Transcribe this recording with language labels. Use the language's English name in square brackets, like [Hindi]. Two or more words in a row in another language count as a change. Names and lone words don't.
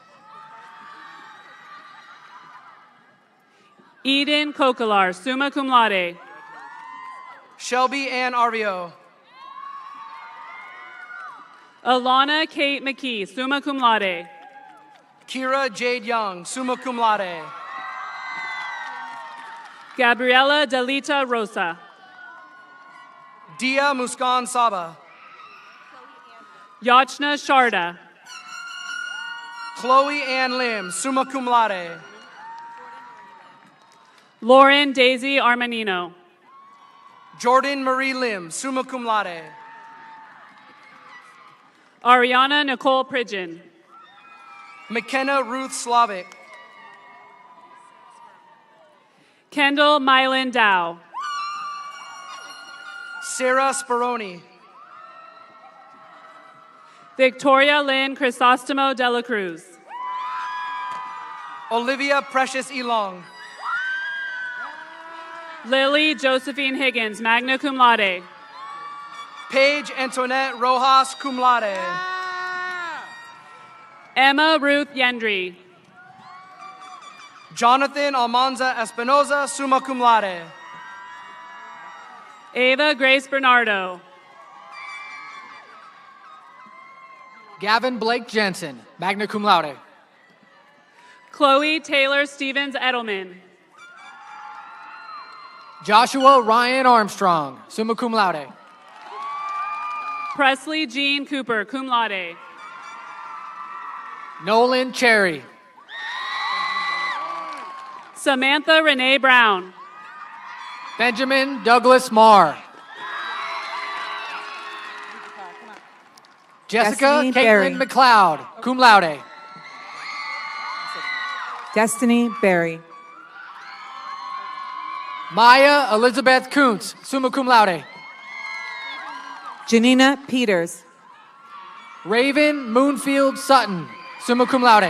[English] Eden Kokalar, [Latin] summa cum laude. [English] Shelby Ann Arvio. Alana Kate McKee, [Latin] summa cum laude. [English] Kira Jade Young, [Latin] summa cum laude. [English] Gabriela Delita Rosa. Dia Muskan Saba. Yachna Sharda. Chloe Ann Lim, [Latin] summa cum laude. [English] Lauren Daisy Armanino. Jordan Marie Lim, [Latin] summa cum laude. [English] Ariana Nicole Pridgeon. McKenna Ruth Slavic. Kendall Mylan Dow. Sarah Speroni. Victoria Lynn Crisostomo de la Cruz. Olivia Precious Elong. Lily Josephine Higgins, [Latin] magna cum laude. [English] Paige Antoinette Rojas, [Latin] cum laude. [English] Emma Ruth Yendry. Jonathan Almanza Espinoza, [Latin] summa cum laude. [English] Ava Grace Bernardo. Gavin Blake Jensen, [Latin] magna cum laude. [English] Chloe Taylor Stevens Edelman. Joshua Ryan Armstrong, [Latin] summa cum laude. [English] Presley Jean Cooper, [Latin] cum laude. [English] Nolan Cherry. Samantha Renee Brown. Benjamin Douglas Marr. Jessica Destiny Berry. Caitlin McLeod, [Latin] cum laude. [English] Destiny Berry. Maya Elizabeth Kuntz, [Latin] summa cum laude. [English] Janina Peters. Raven Moonfield Sutton, [Latin] summa cum laude.